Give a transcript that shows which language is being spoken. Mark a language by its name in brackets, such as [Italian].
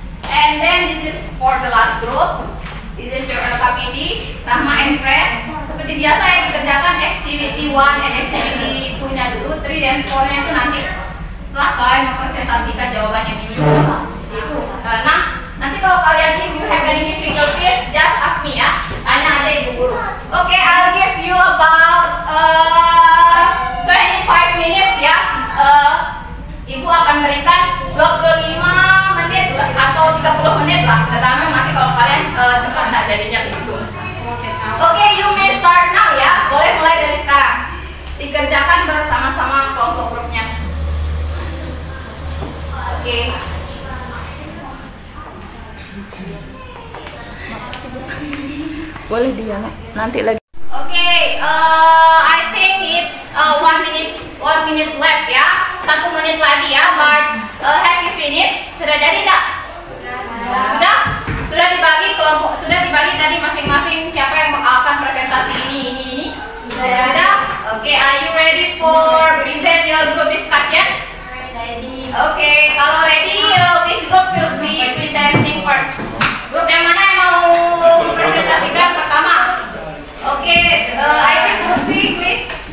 [English] And then this is for the last group. This is your LKPD, Rahma and friends. [Indonesian] Seperti biasa yang dikerjakan activity 1 and activity 2-nya dulu, 3 dan 4-nya itu nanti setelah kalian mempresentasikan jawabannya ini. Itu. Nah, nanti kalau kalian [English] if you have any difficulties, just ask me [Indonesian] ya. Tanya aja ibu guru. [English] Oke, I'll give you about 25 minutes ya. [Indonesian] Ibu akan berikan 25 menit atau 30 menit lah. Tergantung nanti kalau kalian cepat nggak jadinya begitu. Oke, [English] you may start now [Indonesian] ya. Boleh mulai dari sekarang. Dikerjakan bersama-sama kelompok grupnya. Oke. Boleh dia nanti lagi. [English] Oke, I think it's 1 minute left ya. [Indonesian] 1 menit lagi ya. [English] But have you finished? [Indonesian] Sudah jadi enggak? Sudah? Sudah dibagi kelompok, sudah dibagi tadi masing-masing siapa yang akan presentasi ini. Sudah? [English] Oke, are you ready for present your group discussion? Ready. Oke, [Indonesian] kalau [English] ready, which group will be presenting first? [Indonesian] Grup yang mana yang mau mempresentasikan pertama? [English] Oke, I think group C, please.